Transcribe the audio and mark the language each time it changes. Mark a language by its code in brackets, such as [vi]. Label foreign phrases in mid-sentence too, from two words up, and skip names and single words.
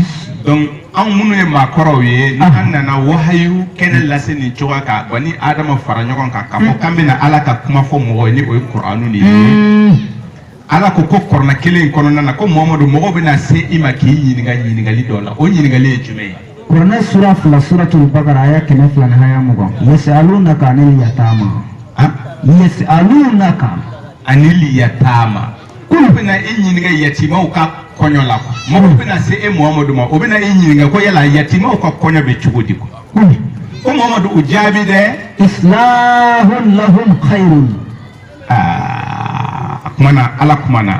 [bm] donc anw minnu ye maakɔrɔw ye ni an nana wahayu kɛnɛ lase nin cogoya kan wa ni adama fara ɲɔgɔn kan k'a fɔ k'an bɛna ala ka kuma fɔ mɔgɔw ye ni o ye kuranu de ye ala ko kɔrɔna kelen in kɔnɔna na ko muhamadu mɔgɔw bɛna se i ma k'i ɲininka ɲininkali dɔ la o ɲininkali ye jumɛn ye kuranɛ sura 2 [ar] سورة البقرة [bm] aya 102 ni aya 20 [ar] يسألونك عن اليتامى يسألونك عن اليتامى [bm] k'olu bɛna i ɲininka yatimaw ka kɔɲɔ la mɔgɔw bɛna se e muhamadu ma o bɛna i ɲininka ko yala yatimaw ka kɔɲɔ bɛ cogo di ko muhamadu o jaabi dɛ [ar] إصلاح لهم خير [bm] a kumana ala kumana